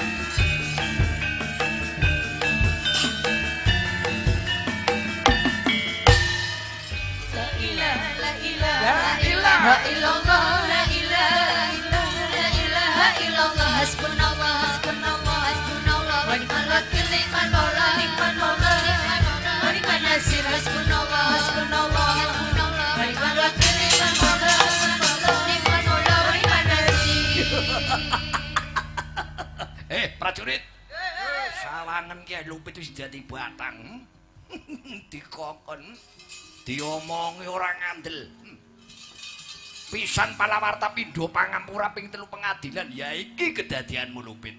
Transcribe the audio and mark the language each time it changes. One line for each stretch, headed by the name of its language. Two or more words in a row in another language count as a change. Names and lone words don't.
Arabic: لا إله إلا الله، لا إله إلا الله، حسبنا الله، حسبنا الله، حسبنا الله، ونعم الوكيل، نعم المولى، نعم المولى، ونعم النصير، حسبنا الله، حسبنا الله، حسبنا الله، ونعم الوكيل، نعم المولى، نعم المولى، ونعم النصير.
Javanese: Prajurit. Sawangen Kyai Lupit wis dadi batang. Dikokon, diomongi ora ngandel. Pisan palawarta pindho pangampura ping 3 pengadilan ya iki kedadianmu Lupit.